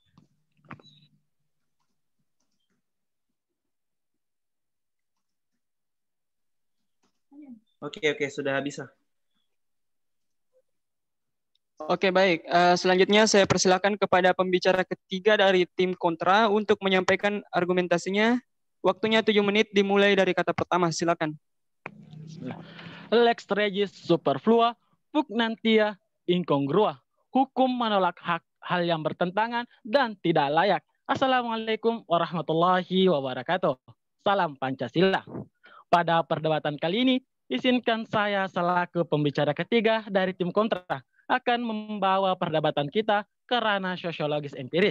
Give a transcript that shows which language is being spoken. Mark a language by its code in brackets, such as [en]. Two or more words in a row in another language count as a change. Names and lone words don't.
[id] Oke, sudah bisa. Oke, baik. Selanjutnya saya persilakan kepada pembicara ketiga dari tim kontra untuk menyampaikan argumentasinya. Waktunya 7 menit dimulai dari kata pertama. Silakan. [la] Lex regis superflua, pugnantia incongrua. [id] Hukum menolak hal yang bertentangan dan tidak layak. [ar] السلام عليكم ورحمة الله وبركاته. [id] Salam Pancasila. Pada perdebatan kali ini, izinkan saya selaku pembicara ketiga dari tim kontra akan membawa perdebatan kita ke ranah sosiologis empiris.